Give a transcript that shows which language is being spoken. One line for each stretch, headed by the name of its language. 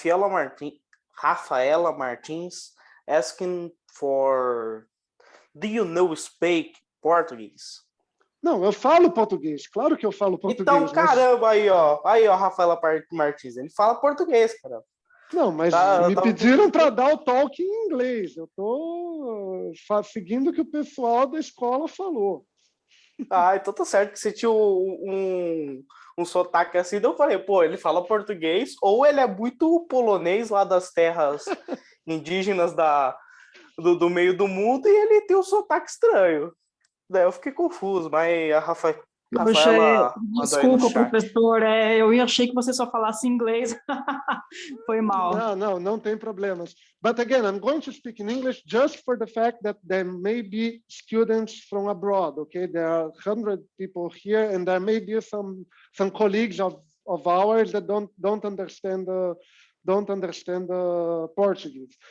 English: Rafaela Martins asking for, do you know speak Portuguese?
Portuguese: Não, eu falo português. Claro que eu falo português. Então, caramba, aí, ó, Rafaela Martins, ele fala português, cara. Não, mas me pediram para dar o talk em inglês. Eu estou seguindo o que o pessoal da escola falou. Ah, então tá certo que você tinha um sotaque assim, então eu falei, pô, ele fala português, ou ele é muito polonês lá das terras indígenas do meio do mundo, e ele tem um sotaque estranho. Daí eu fiquei confuso, mas a Rafaela desculpa, professor, eu achei que você só falasse inglês. Foi mal. Não tem problemas.
English: But again, I'm going to speak in English just for the fact that there may be students from abroad, okay? There are 100 people here, and there may be some colleagues of ours that don't understand Portuguese.